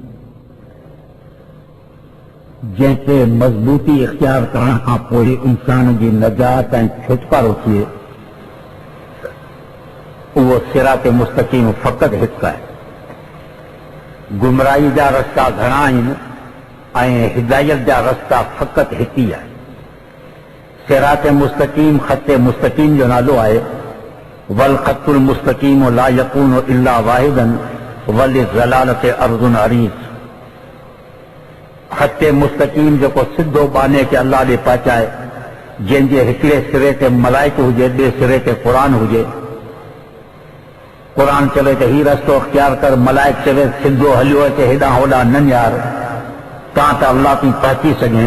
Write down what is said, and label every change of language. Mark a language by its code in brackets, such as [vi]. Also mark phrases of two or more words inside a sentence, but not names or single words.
[sd] जंहिंखे मज़बूती इख्तियार करण खां पोइ इंसान जी नजात ऐं छुटकारो थिए, उहो सिरात मुस्तक़ीम फ़क़ति हिकु आहे। गुमराही जा रस्ता घणा आहिनि ऐं हिदायत जा रस्ता फ़क़ति हिकु ई आहे। सिरात मुस्तक़ीम ख़त मुस्तक़ीम जो नालो आहे। [ar] والخط المستقيم لا يكون إلا واحدا والضلالة عرض عريض. [sd] ख़त मुस्तक़ीम जेको सिधो बाने खे अल्लाह ॾे पहुचाए, जंहिंजे हिकिड़े सिरे ते मलाइक हुजे, ॿिए सिरे ते क़ुरान हुजे। क़ुरान चवे त हीउ रस्तो इख्तियार कर, मलाइक चवे सिधो हलियो अचे, हेॾां होॾां न निहार, तां त अल्लाह ताईं पहुची सघे।